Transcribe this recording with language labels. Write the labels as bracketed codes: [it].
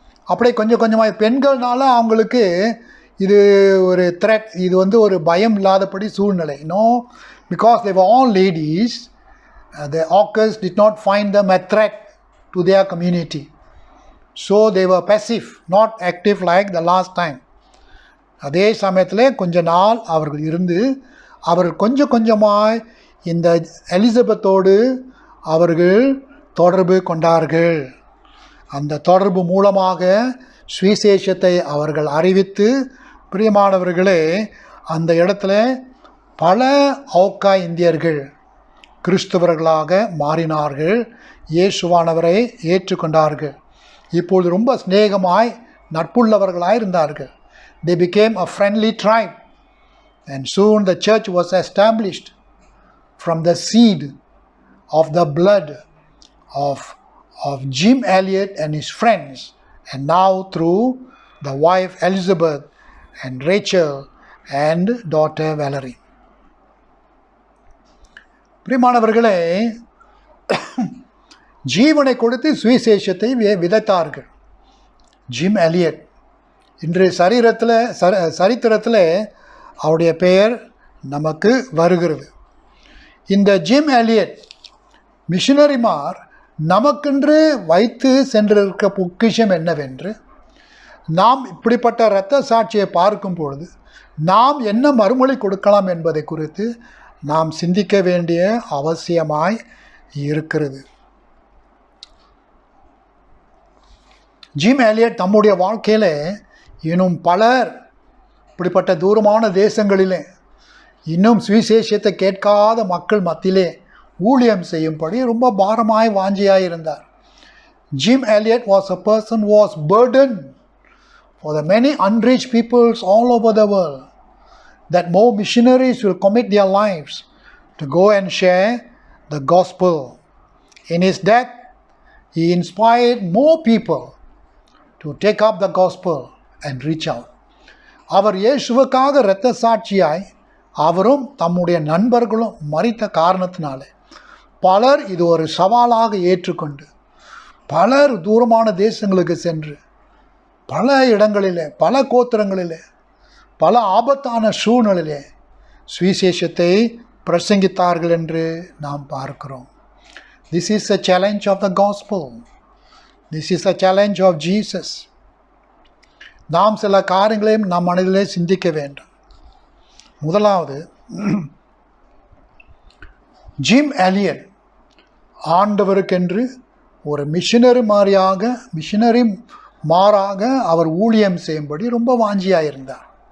[ta] அப்படியே கொஞ்சம் கொஞ்சமாக பெண்கள்னால அவங்களுக்கு இது ஒரு த்ரெட், இது ஒரு பயம் இல்லாதபடி சூழ்நிலை. [en] No, because they were all ladies, the Orcus did not find them a threat to their community. So they were passive, not active like the last time. [ta] அதே சமயத்தில் கொஞ்ச நாள் அவர்கள் இருந்து அவர்கள் கொஞ்சம் கொஞ்சமாய் இந்த எலிசபெத்தோடு அவர்கள் தொடர்பு கொண்டார்கள். அந்த தொடர்பு மூலமாக சுவிசேஷத்தை அவர்கள் அறிவித்து, பிரியமானவர்களே, அந்த இடத்துல பல ஆக்கா இந்தியர்கள் கிறிஸ்தவர்களாக மாறினார்கள், இயேசுவானவரை ஏற்றுக்கொண்டார்கள். இப்பொழுது ரொம்ப சிநேகமாய் நட்புள்ளவர்களாய் இருந்தார்கள். [en] They became a friendly tribe, and soon the church was established from the seed of the blood of Jim Elliot and his friends, and now through the wife Elizabeth and Rachel and daughter Valerie. [ta] பிரியமானவர்களே, ஜீவனை கொடுத்து சுவிசேஷத்தை விதைத்தார்கள். Gym Eliot இன்று சரித்திரத்தில் அவருடைய பெயர் நமக்கு வருகிறது. இந்த ஜிம் எலியட் மிஷனரிமார் நமக்கென்று வைத்து சென்றிருக்க பொக்கிஷம் என்னவென்று நாம் இப்படிப்பட்ட இரத்த சாட்சியை பார்க்கும் பொழுது நாம் என்ன மறுமொழி கொடுக்கலாம் என்பதை குறித்து நாம் சிந்திக்க வேண்டிய அவசியமாய் இருக்கிறது. ஜிம் எலியட் தம்முடைய வாழ்க்கையில் இன்னும் பலர் இப்படிப்பட்ட தூரமான தேசங்களிலே இன்னும் சுவிசேஷத்தை கேட்காத மக்கள் மத்தியிலே ஊழியம் செய்யும்படி ரொம்ப பாரமாய் வாஞ்சியாய் இருந்தார். [en] Jim Elliot was a person who was burdened for the many unreached peoples all over the world, that more missionaries will commit their lives to go and share the gospel. In his death, he inspired more people to take up the gospel and reach out. [ta] அவர் இயேசுவுக்காக இரத்த சாட்சியாய் அவரும் தம்முடைய நண்பர்களும் மரித்த காரணத்தினாலே பலர் இது ஒரு சவாலாக ஏற்றுக்கொண்டு பலர் தூரமான தேசங்களுக்கு சென்று பல இடங்களிலே, பல கோத்திரங்களிலே, பல ஆபத்தான சூழ்நிலையிலே சுவிசேஷத்தை பிரசங்கித்தார்கள் என்று நாம் பார்க்கிறோம். [en] This is a challenge of the gospel. This is a challenge of Jesus. [ta] நாம் சில காரியங்களையும் நம் மனதிலே சிந்திக்க வேண்டும். முதலாவது, ஜிம் எலியட் ஆண்டவருக்கென்று ஒரு மிஷனரி மாறாக அவர் ஊழியம் செய்யும்படி ரொம்ப வாஞ்சியாக இருந்தார்.